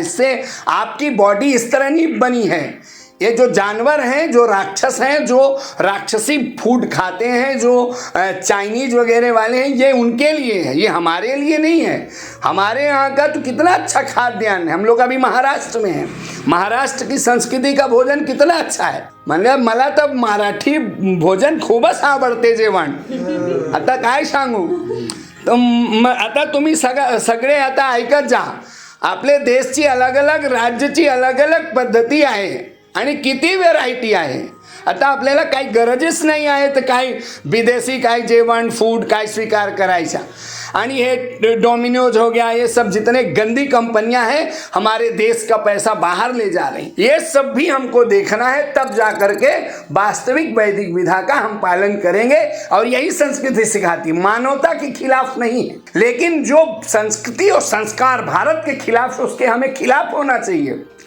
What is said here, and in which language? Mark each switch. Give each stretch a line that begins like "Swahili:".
Hindi: इससे आपकी बॉडी इस तरह नहीं बनी है। ये जो जानवर हैं, जो राक्षस हैं, जो राक्षसी फूड खाते हैं, जो चाइनीज वगैरह वाले हैं, ये उनके लिए है, ये हमारे लिए नहीं है। हमारे यहाँ का तो कितना अच्छा खाद्यान्न है। हम लोग अभी महाराष्ट्र में हैं। महाराष्ट्र की संस्कृति का भोजन कितना अच्छा है।
Marathi: म्हणजे मला तर मराठी भोजन खूपच आवडते जेवण, आता काय सांगू। आता तुम्ही सगळे आता ऐकत जा. आपल्या देशची
Hindi: अलग अलग
Marathi: राज्याची अलग अलग पद्धती आहे आणि किती व्हेरायटी आहे. आता आपल्याला काही गरजच नाही आहे तर काही विदेशी काय जेवण फूड काय स्वीकार करायचा.
Hindi: आणि ये डोमिनोज हो गया, ये सब जितने गंदी कंपनियां हैं हमारे देश का पैसा बाहर ले जा रही, ये सब भी हमको देखना है. तब जा करके वास्तविक वैदिक विधा का हम पालन करेंगे. और यही संस्कृति सिखाती, मानवता के खिलाफ नहीं है, लेकिन जो संस्कृति और संस्कार भारत के खिलाफ है उसके हमें खिलाफ होना चाहिए.